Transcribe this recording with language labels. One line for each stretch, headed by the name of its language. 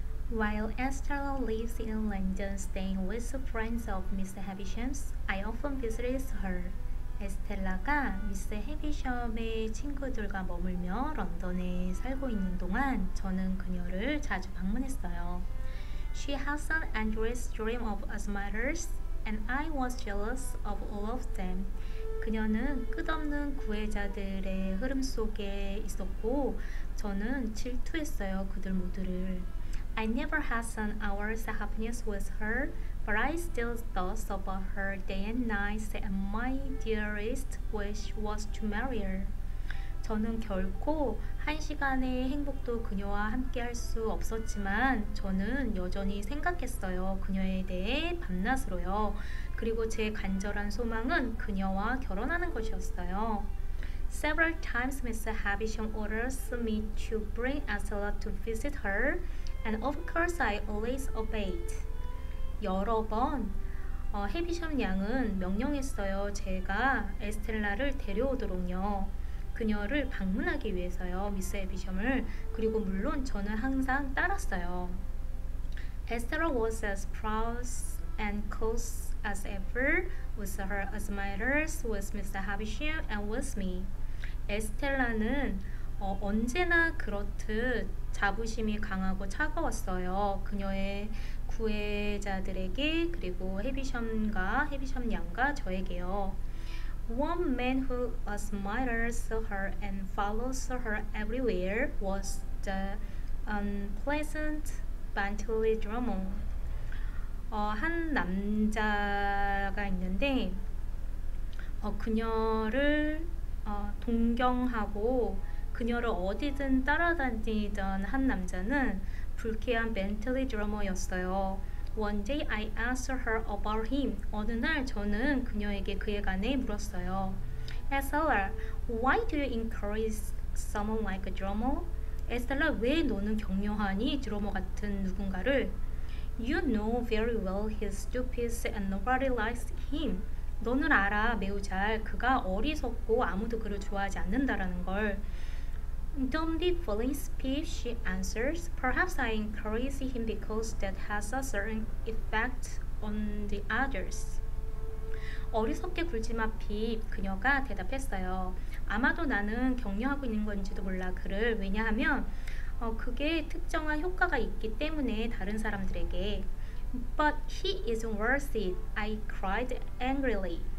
English: While Estella lives in London staying with friends of Miss Havishams, I often visited her.
Korean: 에스텔라가 미스 해비섬의 친구들과 머물며 런던에 살고 있는 동안 저는 그녀를 자주 방문했어요.
English: She has an endless stream of admirers, and I was jealous of all of them.
Korean: 그녀는 끝없는 구애자들의 흐름 속에 있었고 저는 질투했어요. 그들 모두를.
English: I never had an hour's happiness with her, but I still thought about her day and night, and my dearest wish was to marry her.
Korean: 저는 결코 한 시간의 행복도 그녀와 함께 할 수 없었지만 저는 여전히 생각했어요. 그녀에 대해 밤낮으로요. 그리고 제 간절한 소망은 그녀와 결혼하는 것이었어요.
English: Several times Mr. Havisham orders me to bring Estella to visit her, and of course I always obeyed.
Korean: 여러 번 해비섬 양은 명령했어요. 제가 에스텔라를 데려오도록요. 그녀를 방문하기 위해서요. 미스 해비섬을. 그리고 물론 저는 항상 따랐어요.
English: Estella was as proud and close as ever with her admirers, with Mr. Havisham and with me.
Korean: 에스텔라는 언제나 그렇듯 자부심이 강하고 차가웠어요. 그녀의 구애자들에게 그리고 해비섬 양과 저에게요.
English: One man who admires her and follows her everywhere was the unpleasant Bentley Drummond.
Korean: 한 남자가 있는데 그녀를 동경하고 그녀를 어디든 따라다니던 한 남자는 불쾌한 벤틀리 드러머였어요.
English: One day I asked her about him.
Korean: 어느 날 저는 그녀에게 그에 관해 물었어요.
English: Estella, why do you encourage someone like a drummer?
Korean: 에스텔라, 왜 너는 격려하니? 드러머 같은 누군가를.
English: You know very well he's stupid and nobody likes him.
Korean: 너는 알아 매우 잘 그가 어리석고 아무도 그를 좋아하지 않는다라는 걸.
English: Don't be foolish, Pip, she answers. Perhaps I encourage him because that has a certain effect on the others.
Korean: 어리석게 굴지마, 핍. 그녀가 대답했어요. 아마도 나는 격려하고 있는 건지도 몰라 그를. 왜냐하면 그게 특정한 효과가 있기 때문에 다른 사람들에게.
English: But he isn't worth it, I cried angrily.